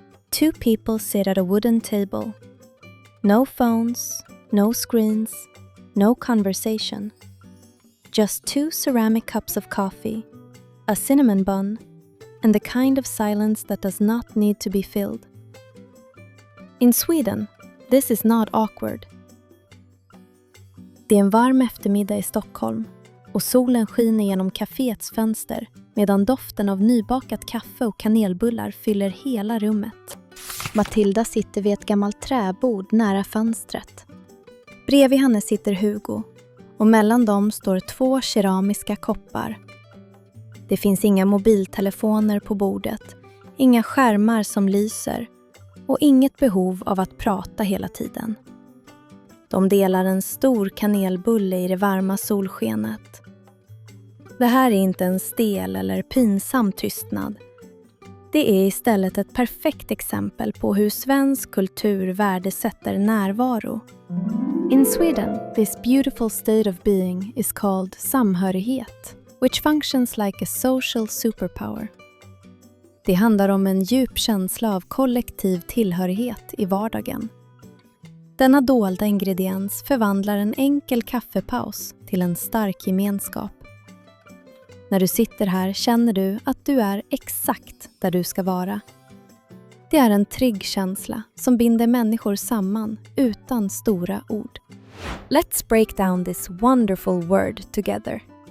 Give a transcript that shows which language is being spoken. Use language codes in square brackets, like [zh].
[en] Two people sit at a wooden table. No phones, no screens, no conversation. Just two ceramic cups of coffee, a cinnamon bun, and the kind of silence that does not need to be filled. In Sweden, this is not awkward. [sv] Det är en varm eftermiddag i Stockholm och solen skiner genom kaféets fönster medan doften av nybakat kaffe och kanelbullar fyller hela rummet. Matilda sitter vid ett gammalt träbord nära fönstret. Bredvid henne sitter Hugo och mellan dem står 2 keramiska koppar. Det finns inga mobiltelefoner på bordet, inga skärmar som lyser och inget behov av att prata hela tiden. De delar en stor kanelbulle i det varma solskenet. Det här är inte en stel eller pinsam tystnad. Det är istället ett perfekt exempel på hur svensk kultur värdesätter närvaro. [en] In Sweden, this beautiful state of being is called samhörighet, which functions like a social superpower. [sv] Det handlar om en djup känsla av kollektiv tillhörighet i vardagen. Denna dolda ingrediens förvandlar en enkel kaffepaus till en stark gemenskap. När du sitter här känner du att du är exakt där du ska vara. Det är en trygg känsla som binder människor samman utan stora ord. [en] Let's break down this wonderful word together.